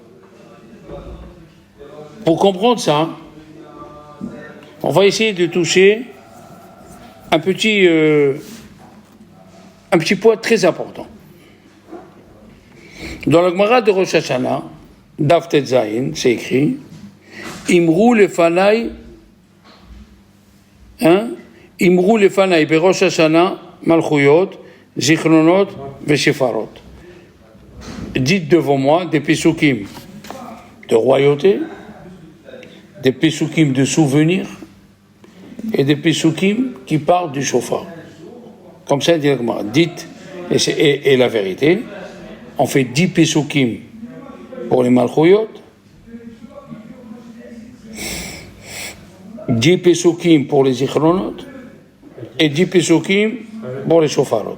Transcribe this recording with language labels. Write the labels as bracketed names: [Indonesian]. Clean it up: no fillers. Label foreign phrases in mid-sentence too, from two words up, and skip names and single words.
[French] Pour comprendre ça, on va essayer de toucher un petit point très important. Dans la Gemara de Rosh Hashanah, [Hebrew] דף ט ז, [French] c'est écrit [Hebrew] אמרו לפני אמרו לפני בראש השנה מלכויות זכרונות ושופרות. [French] Dites devant moi des pesukim de royauté, des pesukim de souvenirs et des pesukim qui parlent du shofar. Comme ça, directement. Dites, et la vérité, on fait 10 pesukim pour les malchouyot, 10 pesukim pour les zichronot et 10 pesukim pour les shofarot.